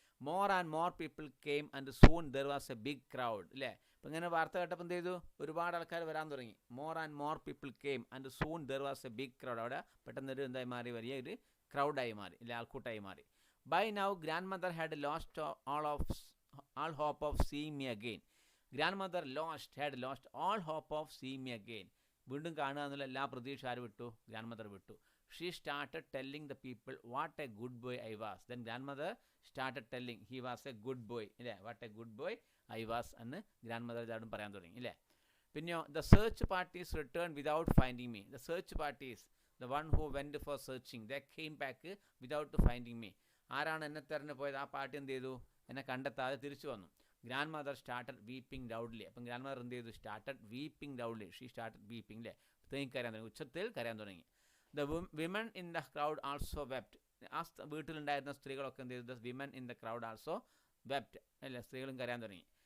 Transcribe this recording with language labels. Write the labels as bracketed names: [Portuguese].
[English] More and more people came and soon there was a big crowd അല്ലേ. [Malayalam] അപ്പം ഇങ്ങനെ വാർത്ത കേട്ടപ്പോൾ എന്ത് ചെയ്തു, ഒരുപാട് ആൾക്കാർ വരാൻ തുടങ്ങി. [English] More and more people came and soon there was a big crowd. [Malayalam] അവിടെ പെട്ടെന്നൊരു എന്തായി മാറി, വലിയ ഒരു ക്രൗഡായി മാറി, ഇല്ല ആൾക്കൂട്ടായി മാറി. [English] By now grandmother had lost all hope of seeing me again. Grandmother had lost all hope of seeing me again. [Malayalam] വീണ്ടും കാണുക എന്നുള്ള എല്ലാ പ്രതീക്ഷ ആര് വിട്ടു, ഗ്രാൻഡ് വിട്ടു. [English] She started telling the people what a good boy I was. Then grandmother started telling he was a good boy ഇല്ലേ, what a good boy I was [Malayalam] എന്ന് ഗ്രാൻഡ് ഇതാടും പറയാൻ തുടങ്ങി ഇല്ലേ. [English] പിന്നെയോ the search parties returned without finding me. The search parties, the one who went for searching, they came back without finding me. [Malayalam] ആരാണ് എന്നെ തെരഞ്ഞു പോയത്, ആ പാർട്ടി എന്ത് ചെയ്തു, എന്നെ കണ്ടെത്താതെ തിരിച്ചു വന്നു. [English] Grandmother started weeping loudly. അപ്പം grandmother [Malayalam] എന്ത് ചെയ്തു, [English] Started weeping loudly. She started weeping അല്ലേ, [Malayalam] തേങ്ങിക്കരയാൻ തുടങ്ങി, ഉച്ചത്തിൽ കരയാൻ തുടങ്ങി. [English] The women in the crowd also wept. [Malayalam] ആ വീട്ടിലുണ്ടായിരുന്ന സ്ത്രീകളൊക്കെ എന്ത് ചെയ്തു, [English] the women in the crowd also wept [Malayalam] അല്ലേ, സ്ത്രീകളും കരയാൻ തുടങ്ങി.